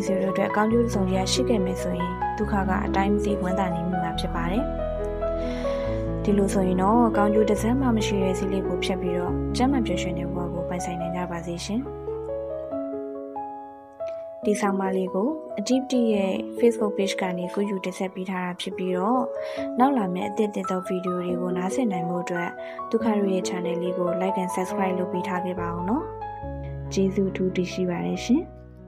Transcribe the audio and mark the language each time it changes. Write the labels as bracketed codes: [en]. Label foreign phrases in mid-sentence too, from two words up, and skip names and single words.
[my] ဆွေတို့အတွက်အကောင်းကျိုးတစ်စုံတရာရှိခဲ့မယ်ဆိုရင်ဒုက္ခကအတိုင်းမသိဝန်တာနေမှာဖြစ်ပါတယ်ဒီလိုဆိုရင်တော့အကောင်းကျိုးတစ်စက်မှမရှိတဲ့စိတ်လေးကိုဖြတ်ပြီးတော့ကျမ်းမှန်ပျော်ရွှင်တဲ့ဘဝကိုပိုင်ဆိုင်နိုင်ကြပါစေရှင်ဒီဆောင်မလေးကို Activity ရဲ့ Facebook page ကနေကိုယူတင်ဆက်ပေးထားတာဖြစ်ပြီးတော့နောက်လာမယ့်အသစ်သောဗီဒီယိုတွေကိုနားဆင်နိုင်ဖို့အတွက်ဒုက္ခရရဲ့ channel လေးကို [en] like and subscribe [my] လုပ်ပေးထားခဲ့ပါအောင်နော်ကျေးဇူးအထူးတင်ရှိပါတယ်ရှင်